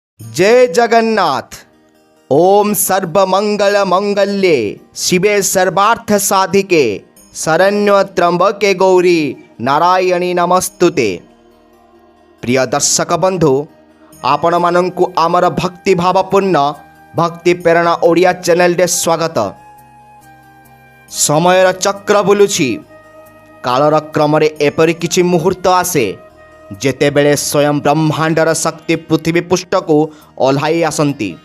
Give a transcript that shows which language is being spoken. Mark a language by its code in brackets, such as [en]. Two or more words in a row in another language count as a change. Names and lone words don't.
[or] ଜୟ ଜଗନ୍ନାଥ। [sa] ओम सर्वमंगल मंगल्ये शिवे सर्वार्थ साधिके शरण्य त्र्यंबके गौरी नारायणी नमस्तुते। [or] ପ୍ରିୟ ଦର୍ଶକ ବନ୍ଧୁ, ଆପଣ ମାନଙ୍କୁ ଆମର ଭକ୍ତି ଭାବପୂର୍ଣ୍ଣ ଭକ୍ତି ପ୍ରେରଣା ଓଡ଼ିଆ ଚ୍ୟାନେଲ ରେ ସ୍ୱାଗତ। ସମୟର ଚକ୍ର ବୁଲୁଛି, କାଳର କ୍ରମ ଏପରି କିଛି ମୁହୂର୍ତ୍ତ ଆସେ ଯେତେବେଳେ ସ୍ୱୟଂ ବ୍ରହ୍ମାଣ୍ଡର ଶକ୍ତି ପୃଥିବୀ ପୃଷ୍ଠ କୁ ଓହ୍ଲାଇ ଆସନ୍ତି।